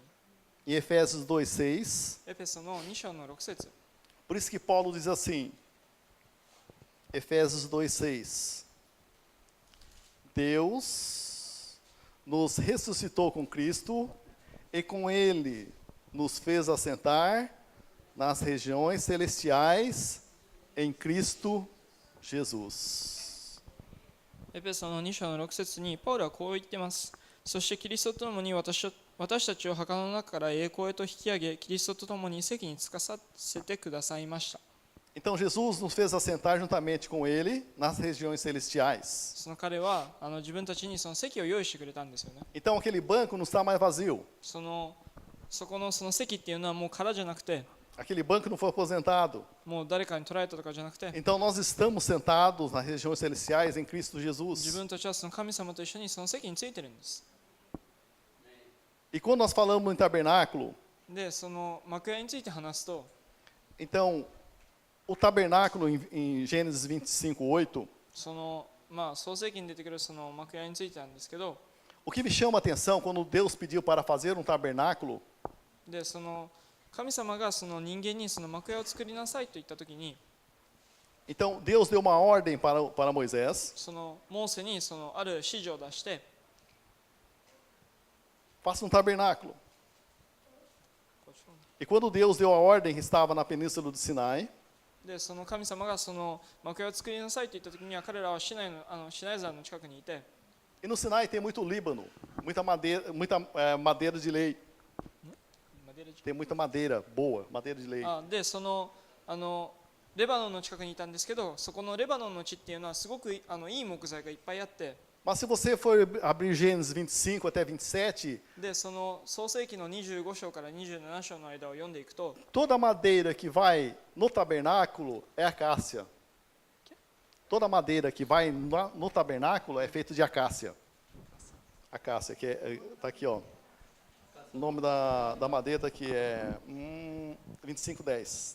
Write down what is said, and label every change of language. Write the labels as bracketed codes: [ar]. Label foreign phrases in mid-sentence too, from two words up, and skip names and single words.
[pt] Em Efésios 2,6, [ja] エペソの2章の6節。 [pt] por isso que Paulo diz assim, Efésios 2,6, Deus nos ressuscitou com Cristo e com Ele nos fez assentar nas regiões celestiais em Cristo Jesus. [ja] エペソの2章の6節にパウロはこう言っています。そしてキリストと共に私たちを墓の中から栄光へと引き上げ、キリストと共に席につかさせてくださいました。 [pt] Então Jesus nos fez assentar juntamente com Ele nas regiões celestiais. [ja] その彼は自分たちにその席を用意してくれたんですよね。 [pt] Então aquele banco não está mais vazio. [ja] そこのその席っていうのはもう空じゃなくて、 [pt] Aquele banco não foi aposentado. [ja] もう誰かに取られたとかじゃなくて、 [pt] Então nós estamos sentados nas regiões celestiais em Cristo [ja] 自 [pt] Jesus. [ja] 分たちはその神様と一緒にその席についてるんです。 [pt] E quando nós falamos em tabernáculo, [ja] で、その幕屋について話すと、 [pt] então o tabernáculo em Gênesis 25:8, [ja] その創世記に出てくるその幕屋についてなんですけど、 [pt] O que me chama a atenção quando Deus pediu para fazer um tabernáculo, [ja] でその神様がその人間にその幕屋を作りなさいと言った時に、 [pt] então Deus deu uma ordem para Moisés, [ja] そのモーセにそのある指示を出して、 [pt] faça um tabernáculo. E quando Deus deu a ordem que estava na península do Sinai, [ja] でその神様がその幕屋を作りなさいと言った時には、彼らはシナイ山の近くにいて、 [pt] e no Sinai tem muito Líbano, muita madeira de lei. Tem muita madeira boa, madeira de lei. [ja] でそのレバノンの近くにいたんですけど、そこのレバノンの地っていうのはすごくいい木材がいっぱいあって、 [pt] Mas se você for abrir Gênesis 25 até 27, [ja] でその創世記の25章から27章の間を読んでいくと、 [pt] toda a madeira que vai no tabernáculo é acácia. Toda madeira que vai no tabernáculo é feita de acácia. Acácia, que está aqui, ó. O nome da madeira aqui é 25:10.